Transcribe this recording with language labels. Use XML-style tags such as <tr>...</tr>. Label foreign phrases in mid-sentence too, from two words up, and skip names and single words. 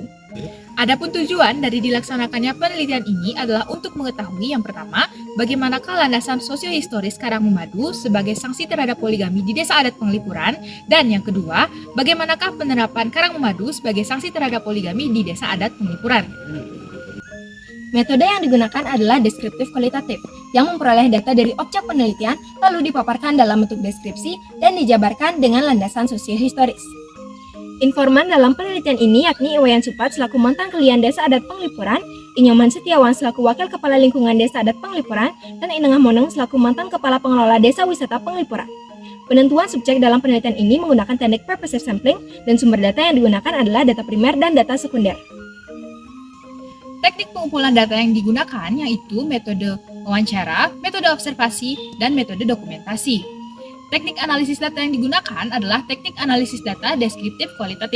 <id>Adapun tujuan dari dilaksanakannya penelitian ini adalah untuk mengetahui yang pertama, bagaimanakah landasan sosiohistoris Karang Memadu sebagai sanksi terhadap poligami di Desa Adat Penglipuran, dan yang kedua, bagaimanakah penerapan Karang Memadu sebagai sanksi terhadap poligami di Desa Adat Penglipuran. Metode yang digunakan adalah deskriptif kualitatif, yang memperoleh data dari objek penelitian lalu dipaparkan dalam bentuk deskripsi dan dijabarkan dengan landasan sosiohistoris. Informan dalam penelitian ini yakni Iwayan Supat selaku mantan kelian Desa Adat Penglipuran, Inyoman Setiawan selaku wakil kepala lingkungan Desa Adat Penglipuran, dan Inengah Moneng selaku mantan kepala pengelola Desa Wisata Penglipuran. Penentuan subjek dalam penelitian ini menggunakan teknik</id> <en>purposive sampling</en> <id>dan sumber data yang digunakan adalah data primer dan data sekunder. Teknik pengumpulan data yang digunakan yaitu metode wawancara, metode observasi, dan metode dokumentasi. Teknik analisis data yang digunakan adalah teknik analisis data deskriptif kualitatif.</id>